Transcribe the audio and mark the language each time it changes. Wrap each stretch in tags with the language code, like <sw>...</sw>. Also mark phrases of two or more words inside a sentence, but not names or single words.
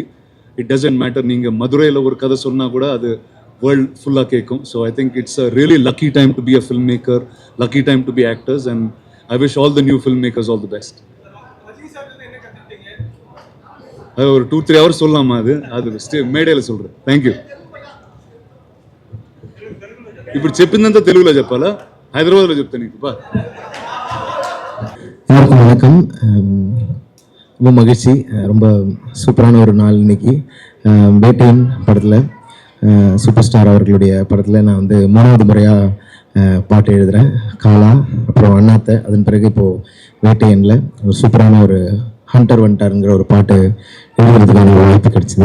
<en>It doesn't matter நீங்கள் மதுரையில் ஒரு கதை சொன்னால் கூட அது வேர்ல்ட் ஃபுல்லாக கேட்கும். So I think it's a really lucky time to be a film maker, lucky time to be actors, and I wish all the new film makers all the best.</en> <ta>அது ஒரு 2-3 hours சொல்லலாமா? அது మేడేలో சொல்கிறேன். தேங்க்யூ.</ta> <te>ఇప్పుడు చెప్పిందంతా తెలుగులో చెప్పాలా, హైదరాబాద్లో చెప్తాను నీకు బా.</te> <ta>எல்லாருக்கும் வணக்கம். ரொம்ப மகிழ்ச்சி, ரொம்ப சூப்பரான ஒரு நாள் இன்னைக்கு. வேட்டையன் படத்தில் சூப்பர் ஸ்டார் அவர்களுடைய படத்தில் நான் வந்து 3வது முறையாக பாட்டு எழுதுகிறேன். காலா, அப்புறம் அண்ணாத்தை, அதன் பிறகு இப்போது வேட்டையனில் ஒரு சூப்பரான ஒரு ஹண்டர் வண்டாருங்கிற ஒரு பாட்டு எழுதுறதுக்கான ஒரு வாய்ப்பு கிடைச்சிது.</ta>